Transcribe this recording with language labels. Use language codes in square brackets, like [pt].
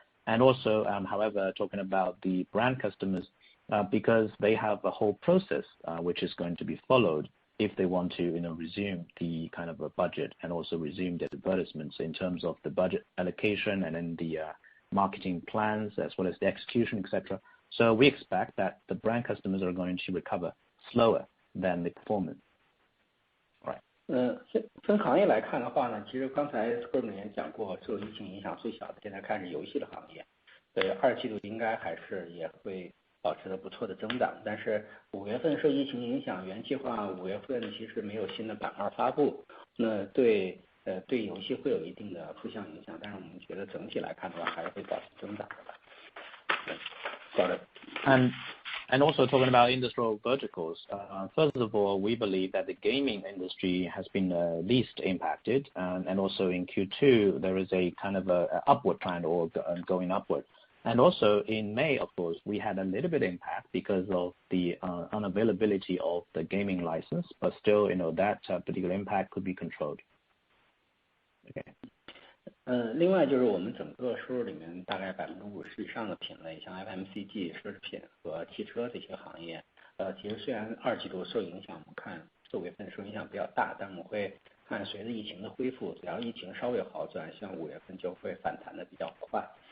[en] And also, however, talking about the brand customers, because they have a whole process which is going to be followed if they want to resume the kind of a budget and also resume the advertisements in terms of the budget allocation and then the marketing plans as well as the execution, etc. So we expect that the brand customers are going to recover slower than the performance. [zh] 分行业来看的话呢，其实刚才 Scrum 也讲过，受疫情影响最小的现在看是游戏的行业，对，2季度应该还是也会保持着不错的增长，但是5月份受疫情影响，原计划5月份其实没有新的版号发布，那对游戏会有一定的负向影响，但是我们觉得整体来看的话，还是会保持增长的吧。 [en] Got it. And also talking about industrial verticals, first of all, we believe that the gaming industry has been least impacted, and also in Q2 there is a kind of a upward trend or going upward. And also in May, of course, we had a little bit impact because of the unavailability of the gaming license, but still, that particular impact could be controlled. Okay. [zh] 另外就是我们整个收入里面大概50%以上的品类，像 FMCG、奢侈品和汽车这些行业，其实虽然2季度受影响，我们看4月份受影响比较大，但我们会看随着疫情的恢复，只要疫情稍微好转，像5月份就会反弹的比较快。